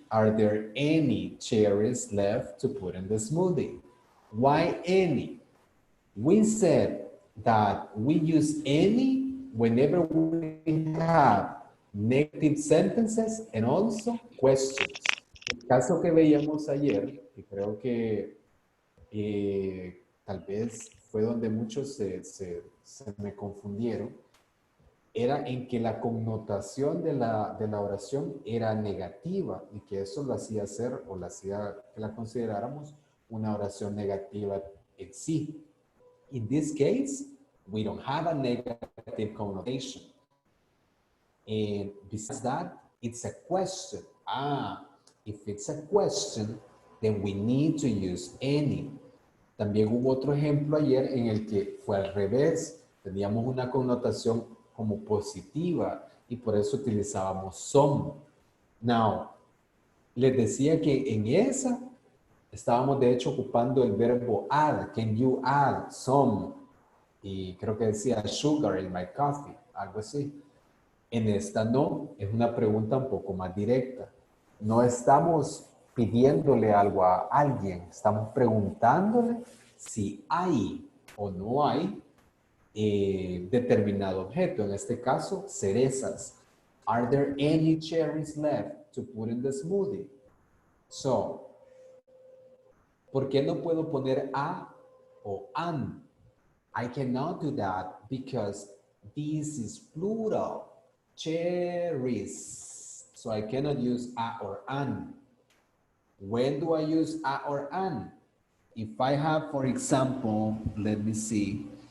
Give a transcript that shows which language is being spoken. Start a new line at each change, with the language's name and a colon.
English: Are there any cherries left to put in the smoothie? Why any? We said that we use any whenever we have negative sentences and also questions.
Spanish: El caso que veíamos ayer, y creo que tal vez fue donde muchos se me confundieron, era en que la connotación de la oración era negativa y que eso lo hacía hacer o lo hacía que la consideráramos una oración negativa en sí.
English: In this case, we don't have a negative connotation. And besides that, it's a question. If it's a question, then we need to use any.
Spanish: También hubo otro ejemplo ayer en el que fue al revés. Teníamos una connotación como positiva y por eso utilizábamos some.
English: Now,
Spanish: les decía que en esa estábamos de hecho ocupando el verbo add.
English: Can you add some?
Spanish: y creo que decía
English: sugar in my coffee,
Spanish: algo así. En esta no, es una pregunta un poco más directa. No estamos pidiéndole algo a alguien, estamos preguntándole si hay o no hay determinado objeto. En este caso, cerezas.
English: Are there any cherries left to put in the smoothie? So,
Spanish: ¿por qué no puedo poner a o an?
English: I cannot do that because this is plural. Cherries. So I cannot use a or an. When do I use a or an? If I have, for example, let me see.